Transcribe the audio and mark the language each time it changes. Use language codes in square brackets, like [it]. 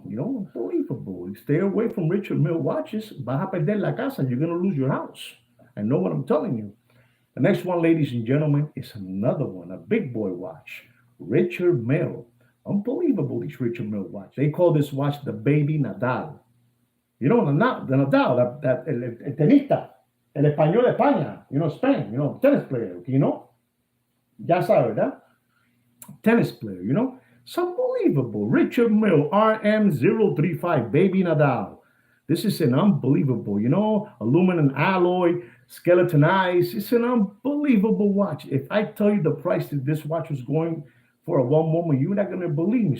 [en] Unbelievable. Stay away from Richard Mille watches. [es] Vas a perder la casa. [en] You're going to lose your house. I know what I'm telling you. The next one, ladies and gentlemen, is another one, a big boy watch. Richard Mille. Unbelievable, these Richard Mille watch. They call this watch the baby Nadal. The Nadal, that [es] el tenista, el español de España, [en] Spain, tennis player, [es] ya sabe, ¿verdad? [en] Tennis player, It's unbelievable. Richard Mille RM035, baby Nadal. This is an unbelievable, aluminum alloy, skeletonized. It's an unbelievable watch. If I tell you the price that this watch was going for at one moment, you're not going to believe me.